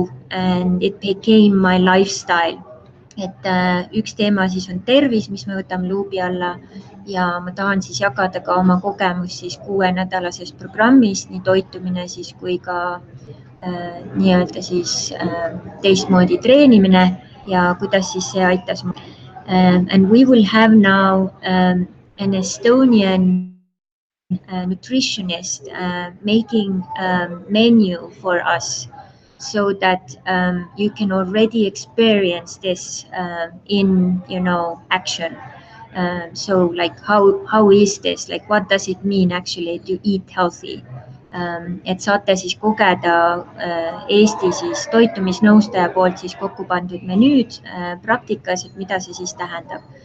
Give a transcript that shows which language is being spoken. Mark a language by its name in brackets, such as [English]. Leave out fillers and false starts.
[English] And it became my lifestyle. [Estonian] Et üks teema siis on tervis, mis me võtame luubi alla ja ma tahan siis jagada ka oma kogemus siis 6-nädalasest programmist, nii toitumine siis kui ka nii-öelda siis teistmoodi treenimine ja kuidas siis see aitas. [English] And we will have now an Estonian nutritionist making a menu for us, so that you can already experience this in, action. So like how is this, like what does it mean actually to eat healthy? [Estonian] Et saate siis kogeda Eesti siis toitumisnõustaja poolt siis kokku pandud menüüd praktikas, et mida see siis tähendab.